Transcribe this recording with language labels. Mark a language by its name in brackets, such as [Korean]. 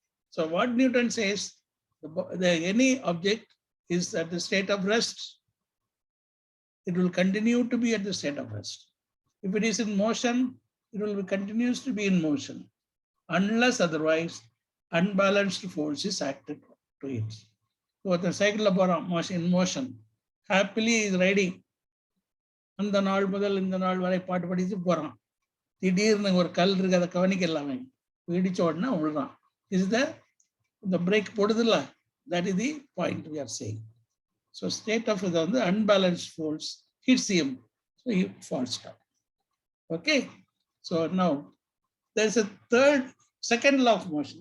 [English] So what Newton says, any object is at the state of rest, it will continue to be at the state of rest. If it is in motion, it will continues to be in motion, unless otherwise unbalanced force is acted to it. So the cycle of in motion, happily is riding. [Tamil] அந்த நாள் முதல் இந்த நாள் வரை பாட்டு படிச்சு போறான். திடீர்னு ஒரு கல் இருக்கு, அதை கவனிக்க எல்லாமே. இடிச்ச உடனே விழுறான். [English] Is the brake போடுதுல்ல, that is the point we are saying. So state of the unbalanced force hits him, so he falls down. Okay, so now there's a second law of motion.